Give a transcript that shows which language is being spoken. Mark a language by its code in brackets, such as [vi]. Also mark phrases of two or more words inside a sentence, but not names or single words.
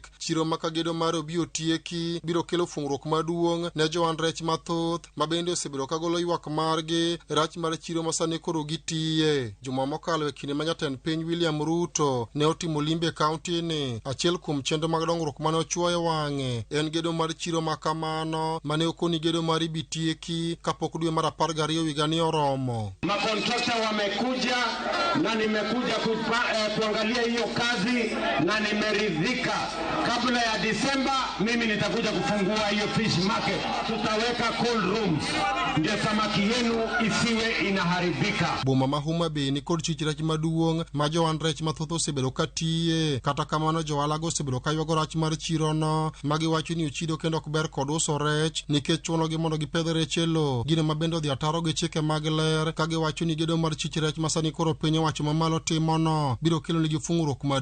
[luo] Chiro makagedo mar obiro tieki biro kelo fungruok maduong' ne joan rech mathoth mabende osebiro kagolo ywak margi rach mar chiro masani koro gitiye. Juma mokalo e kinde ma jatend piny William Ruto ne otimo limbe kaunti ni, achiel kuom chenro mag dongruok mane ochuoyo wang'e en gedo mar chiro makamano mane okoni gedo mar ibitieki kapok dwe mar 12 higani oromo. [sw] Makontrakta wamekuja na nimekuja kuangalia hiyo kazi na nimeridhika. Kabla ya Disemba mimi nitakuja kufungua hiyo [en] fish market. [sw] Tutaweka [en] cold rooms [sw] ndio samaki yenu isiwe inaharibika. [luo] Boma ma Homa Bay ni kod chich rech maduong' ma joan rech mathoth osebedo katiye. Kata kamano joalago osebedo kaywago rach mar chirono ma giwacho ni ochido kendo ok ber kod uso rech nikech chunogi mondo gipedh rech e lo. Gino mabende odhi ataro gi chike mag ler ka giwacho ni gedo mar chich rech masani koro piny owacho mamalo timono biro kelo nigi fungruok maduong'.